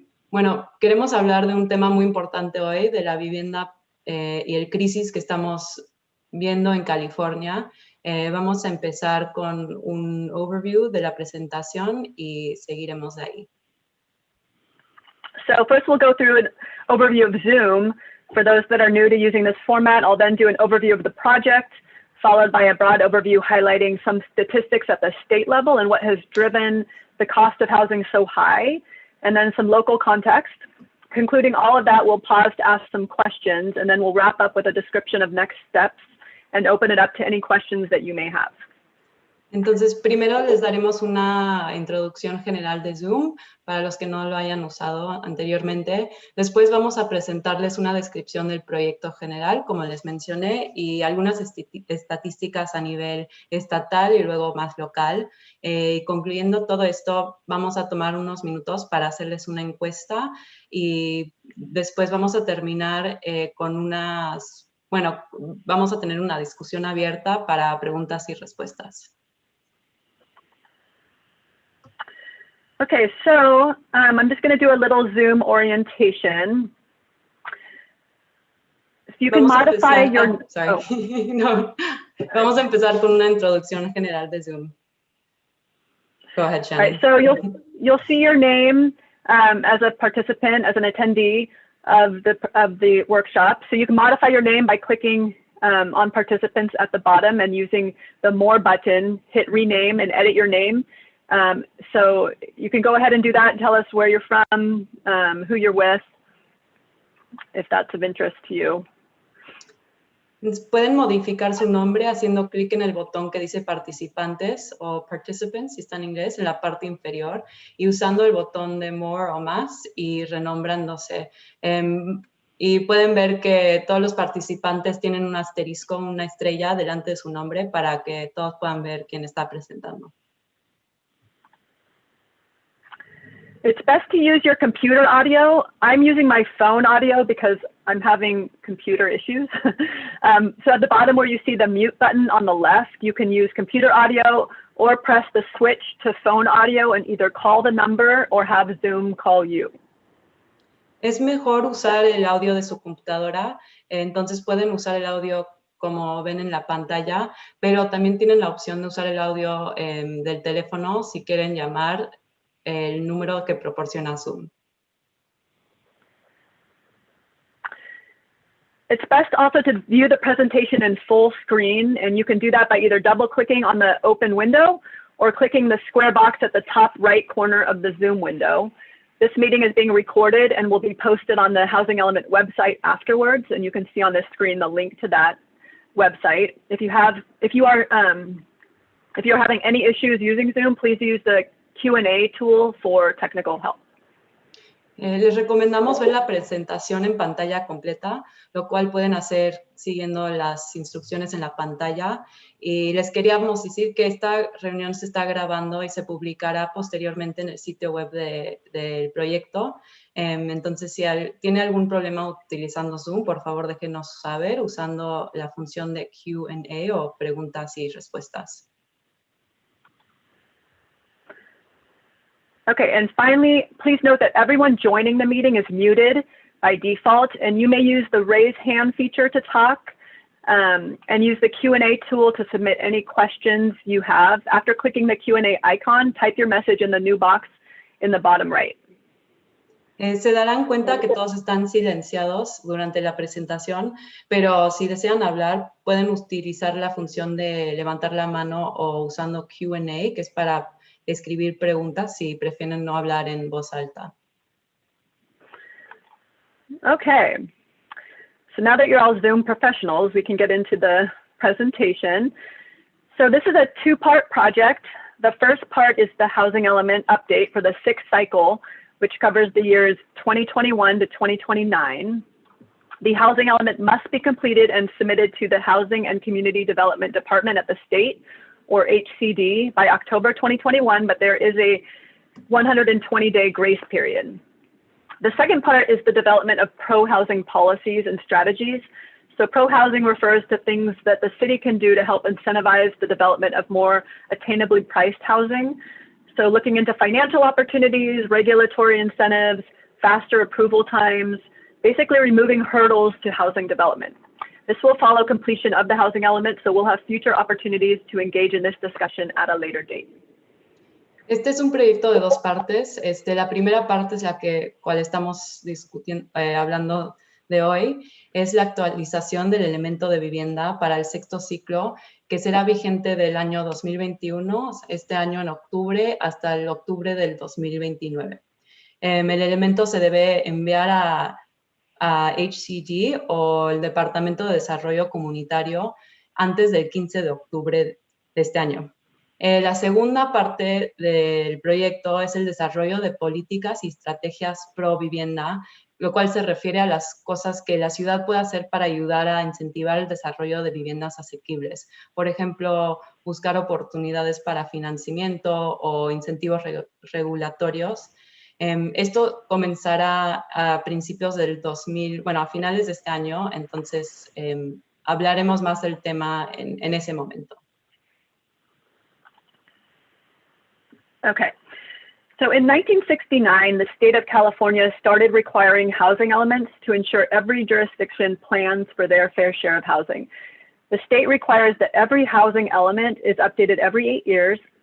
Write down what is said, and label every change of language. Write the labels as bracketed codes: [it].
[es] Bueno, queremos hablar de un tema muy importante hoy, de la vivienda y el crisis que estamos viendo en California. Vamos a empezar con un overview de la presentación y seguiremos de ahí. [en] So first we'll go through an overview of Zoom. For those that are new to using this format, I'll then do an overview of the project, followed by a broad overview highlighting some statistics at the state level and what has driven the cost of housing so high, and then some local context. Concluding all of that, we'll pause to ask some questions, and then we'll wrap up with a description of next steps and open it up to any questions that you may have. [es] Entonces, primero les daremos una introducción general de Zoom para los que no lo hayan usado anteriormente. Después vamos a presentarles una descripción del proyecto general, como les mencioné, y algunas estadísticas a nivel estatal y luego más local. Y concluyendo todo esto, vamos a tomar unos minutos para hacerles una encuesta y después vamos a terminar con vamos a tener una discusión abierta para preguntas y respuestas. [en] Okay, so I'm just going to do a little Zoom orientation. If you can modify your... sorry. No. [es] Vamos a empezar con una introducción general de Zoom. [en] Go ahead, Shannon. All right, so you'll see your name as a participant, as an attendee of the workshop. So you can modify your name by clicking on participants at the bottom and using the More button, hit rename and edit your name. So you can go ahead and do that and tell us where you're from, who you're with, if that's of interest to you. [es] Pueden modificar su nombre haciendo clic en el botón que dice participantes o participants, si está en inglés, en la parte inferior, y usando el botón de more o más y renombrándose. Y pueden ver que todos los participantes tienen un asterisco, una estrella delante de su nombre para que todos puedan ver quién está presentando. [en] It's best to use your computer audio. I'm using my phone audio because I'm having computer issues. So at the bottom where you see the mute button on the left, you can use computer audio or press the switch to phone audio and either call the number or have Zoom call you. [es] Es mejor usar el audio de su computadora, entonces pueden usar el audio como ven en la pantalla, pero también tienen la opción de usar el audio del teléfono si quieren llamar el número que proporciona Zoom. [en] It's best also to view the presentation in full screen, and you can do that by either double-clicking on the open window or clicking the square box at the top right corner of the Zoom window. This meeting is being recorded and will be posted on the Housing Element website afterwards, and you can see on the screen the link to that website. If you are having any issues using Zoom, please use the Q&A tool for technical help. [es] Les recomendamos ver la presentación en pantalla completa, lo cual pueden hacer siguiendo las instrucciones en la pantalla. Y les queríamos decir que esta reunión se está grabando y se publicará posteriormente en el sitio web del proyecto. Entonces, si tiene algún problema utilizando Zoom, por favor déjenos saber usando la función de Q&A o preguntas y respuestas. [en] Okay, and finally, please note that everyone joining the meeting is muted by default, and you may use the raise hand feature to talk and use the Q&A tool to submit any questions you have. After clicking the Q&A icon, type your message in the new box in the bottom right. [es] Se darán cuenta que todos están silenciados durante la presentación, pero si desean hablar, pueden utilizar la función de levantar la mano o usando Q&A, que es para escribir preguntas si prefieren no hablar en voz alta. [en] Okay, so now that you're all Zoom professionals, we can get into the presentation. So this is a two-part project. The first part is the Housing Element update for the 6th cycle, which covers the years 2021 to 2029. The Housing Element must be completed and submitted to the Housing and Community Development Department at the state, or HCD, by October 2021, but there is a 120-day grace period. The second part is the development of pro-housing policies and strategies. So pro-housing refers to things that the city can do to help incentivize the development of more attainably priced housing. So looking into financial opportunities, regulatory incentives, faster approval times, basically removing hurdles to housing development. This will follow completion of the Housing Element, so we'll have future opportunities to engage in this discussion at a later date. [es] Este es un proyecto de dos partes. La primera parte es la cual estamos discutiendo, hablando de hoy, es la actualización del elemento de vivienda para el 6º ciclo, que será vigente del año 2021, este año en octubre, hasta el octubre del 2029. El elemento se debe enviar a HCD o el Departamento de Desarrollo Comunitario antes del 15 de octubre de este año. La segunda parte del proyecto es el desarrollo de políticas y estrategias pro vivienda, lo cual se refiere a las cosas que la ciudad puede hacer para ayudar a incentivar el desarrollo de viviendas asequibles. Por ejemplo, buscar oportunidades para financiamiento o incentivos regulatorios. Esto comenzará a principios del 2000, bueno, a finales de este año, entonces hablaremos más del tema en ese momento. [en] Okay, so in 1969, the state of California started requiring housing elements to ensure every jurisdiction plans for their fair share of housing. The state requires that every housing element is updated every 8 years.